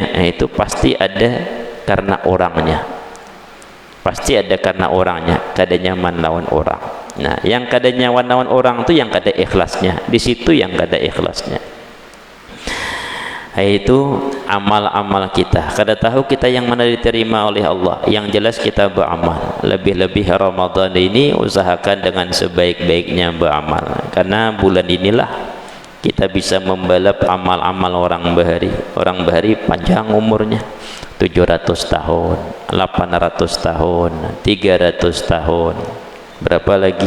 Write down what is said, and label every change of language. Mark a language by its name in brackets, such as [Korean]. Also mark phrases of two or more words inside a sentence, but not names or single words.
[Indonesian] Nah, itu pasti ada karena orangnya, pasti ada karena orangnya kada nyaman lawan orang. Nah, yang kada nyaman lawan orang itu yang kada ikhlasnya, di situ yang kada ikhlasnya. Itu amal-amal kita, kada tahu kita yang mana diterima oleh Allah. Yang jelas kita beramal, lebih-lebih Ramadan ini usahakan dengan sebaik-baiknya beramal, karena bulan inilah kita bisa membalap amal-amal orang bahari. Orang bahari panjang umurnya, 700 tahun, 800 tahun, 300 tahun, berapa lagi?